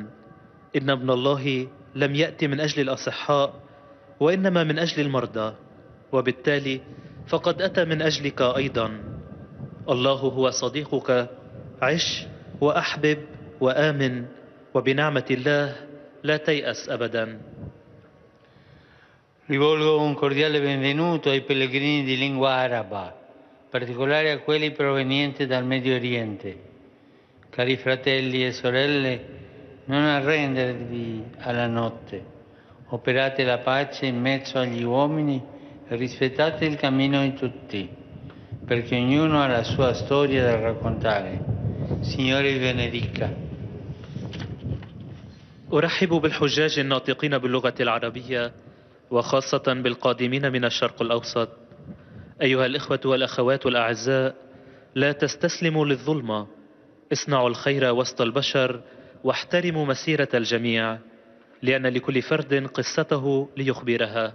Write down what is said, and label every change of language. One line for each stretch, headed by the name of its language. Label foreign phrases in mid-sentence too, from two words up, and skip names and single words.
Arabic: إن ابن الله لم يأتي من أجل الأصحاء وإنما من أجل المرضى، وبالتالي فقد أتى من أجلك أيضا. الله هو صديقك. عش وأحبب وآمن، وبنعمة الله لا تيأس أبدا.
Italian: Rivolgo un cordiale benvenuto ai pellegrini di lingua araba, in particolare a quelli provenienti dal Medio Oriente. Cari fratelli e sorelle, non arrendervi alla notte. Operate la pace in mezzo agli uomini e rispettate il cammino di tutti, perché ognuno ha la sua storia da raccontare. Signore vi benedica.
Arabic: أرحب بالحجاج الناطقين باللغة العربية، وخاصة بالقادمين من الشرق الأوسط. أيها الإخوة والأخوات الأعزاء، لا تستسلموا للظلمة. اصنعوا الخير وسط البشر، واحترموا مسيرة الجميع، لأن لكل فرد قصته ليخبرها.